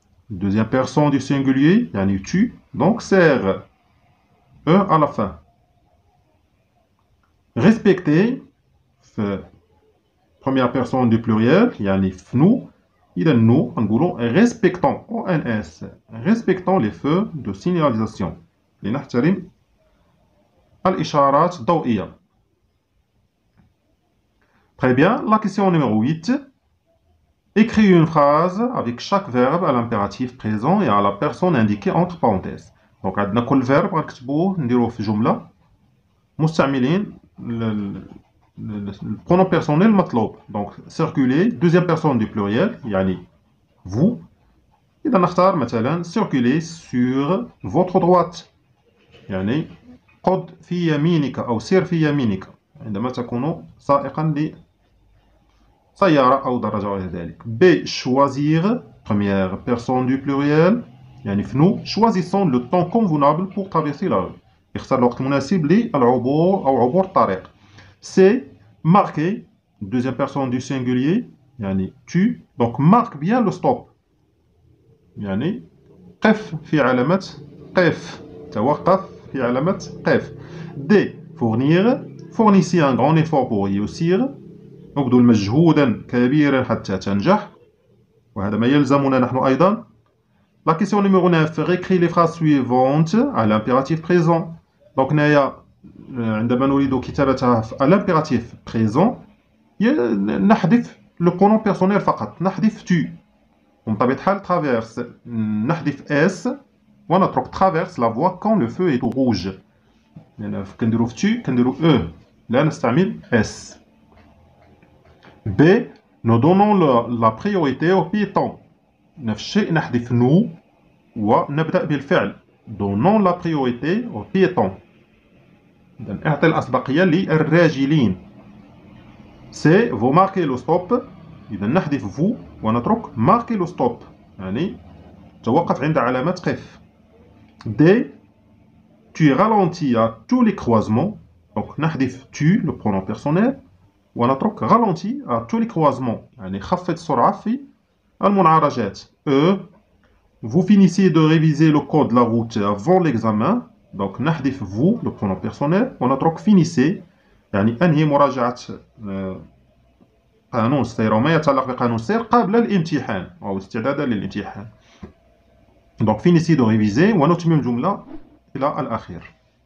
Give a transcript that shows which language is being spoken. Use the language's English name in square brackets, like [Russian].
[French] deuxième personne du singulier, yani tu, donc serre E à la fin. Respecter, première personne du pluriel, yani fnou, il est nous, en gros, respectons, ONS, respectons les feux de signalisation. [Arabic] لنحترم الإشارات الضوئية. [French] Très bien, la question numéro 8. Écris une phrase avec chaque verbe à l'impératif présent et à la personne indiquée entre parenthèses. [Arabic] Donc, عندنا كل verbe غنكتبوه نديروه في جملة مستعملين le pronom personnel مطلوب. [French] Donc, circuler, deuxième personne du pluriel, يعني vous. [Arabic] إذا نختار مثلا [French] circuler sur votre droite. [Arabic] يعني قد في يمينك أو سير في يمينك عندما تكون سائقا لسيارة أو دراجة وغير ذلك. B. [French] Choisir, première personne du pluriel. يعني nous choisissons le temps convenable pour traverser la rue. [Arabic] اختار الوقت المناسب للعبور أو عبور الطريق. C. [French] Marquer, deuxième personne du singulier. [Arabic] يعني tu. [French] Donc marque bien le stop. [Arabic] يعني قف في علامة قف. توقف في علامة قف. D. [French] Fournir, fournissez un grand effort pour réussir. [Arabic] ابذل مجهودا كبيرا حتى تنجح. وهذا ما يلزمنا نحن أيضا. [French] La question numéro 9. Réécris les phrases suivantes à l'impératif présent. Donc [Arabic] هنايا عندما نريد كتابتها [French] à l'impératif présent نحذف le pronom personnel فقط. [Arabic] نحذف tu. وبطبيعة الحال [French] traverse نحذف s ونترك traverse la voie quand le feu est au rouge. [Arabic] يعني كنديرو في tu كنديرو e لا نستعمل s. B. [French] Nous donnons la priorité aux piétons. [Arabic] نفس الشيء نحذف nous ونبدأ بالفعل. [French] Donnons la priorité aux piétons. [Arabic] إذن اعطي الأسبقية للراجلين. [French] C. Vous marquez le stop. [Arabic] إذا نحذف vous ونترك [French] marquer le stop. [Arabic] يعني توقف عند علامة قف. D. [French] Tu ralentis à tous les croisements. Donc نحذف tu le pronom personnel ونترك ralentis à tous les croisements. [Arabic] يعني خفض السرعة في المنعرجات. E. [French] Vous finissez de réviser le code de la route avant l'examen. [Arabic] Donc نحذف vous le pronom personnel ونترك finissez يعني أنهي مراجعة قانون السير وما يتعلق بقانون السير قبل الامتحان أو استعدادا للامتحان. [French] Donc finissez de réviser [Arabic] ونتمم الجملة إلى الأخير.